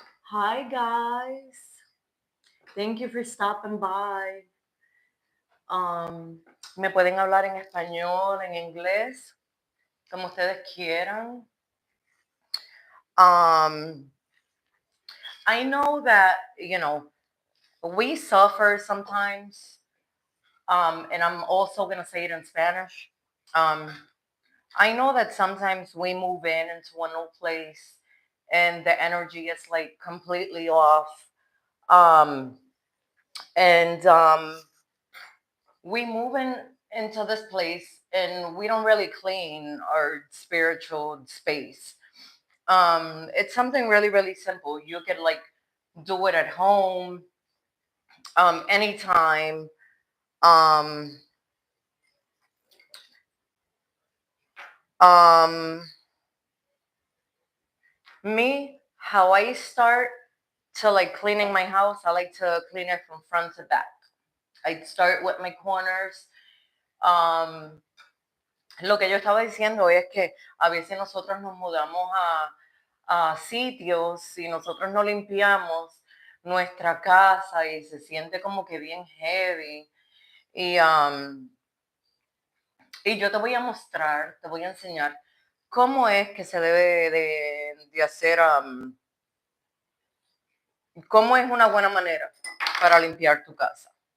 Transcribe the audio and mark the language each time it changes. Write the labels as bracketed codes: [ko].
[en] Hi guys. Thank you for stopping by. [es] Me pueden hablar en español, en inglés, como ustedes quieran. [en] I know that, we suffer sometimes. And I'm also going to say it in Spanish. I know that sometimes we move into a new place and the energy is like completely off. And we move into this place and we don't really clean our spiritual space. It's something really, really simple. You could like do it at home, anytime. Um, Me, how I start to like cleaning my house, I like to clean it from front to back. I'd start with my corners. [es] Lo que yo estaba diciendo es que a veces nosotros nos mudamos sitios, si nosotros no limpiamos nuestra casa y se siente como que bien heavy. Y, y yo te voy a mostrar, te voy a enseñar cómo es que se debe de hacer, cómo es una buena manera para limpiar tu casa.